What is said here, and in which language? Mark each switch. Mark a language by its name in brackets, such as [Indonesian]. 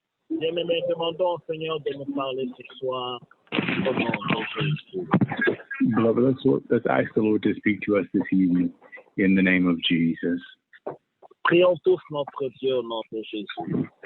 [French] Bien-aimés, demandons au Seigneur de nous parler ce soir au nom de Jésus. [English] Beloved, let's ask the Lord to speak to us this evening in the name of Jesus. [French] Prions tous notre Dieu au nom de Jésus.